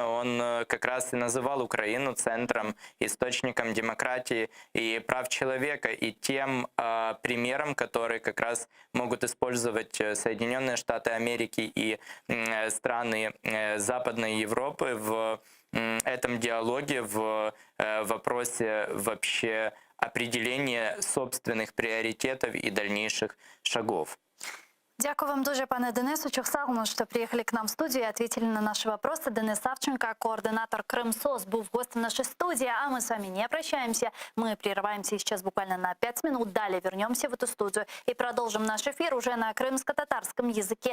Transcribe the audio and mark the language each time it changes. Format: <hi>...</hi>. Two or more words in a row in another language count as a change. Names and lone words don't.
<ru>он как раз и называл Украину центром, источником демократии и прав человека, и тем примером, который как раз могут использовать Соединенные Штаты Америки и страны Западной Европы в этом диалоге, в вопросе вообще определения собственных приоритетов и дальнейших шагов.</ru> <uk>Дякую вам дуже, пане Денису Чохсагу,</uk> <ru>что приехали к нам в студию и ответили на наши вопросы. Денис Савченко, координатор Крымсоц, был гостем нашей студии, а мы с вами не прощаемся. Мы прерываемся сейчас буквально на 5 минут. Далее вернемся в эту студию и продолжим наш эфир уже на крымско-татарском языке.</ru>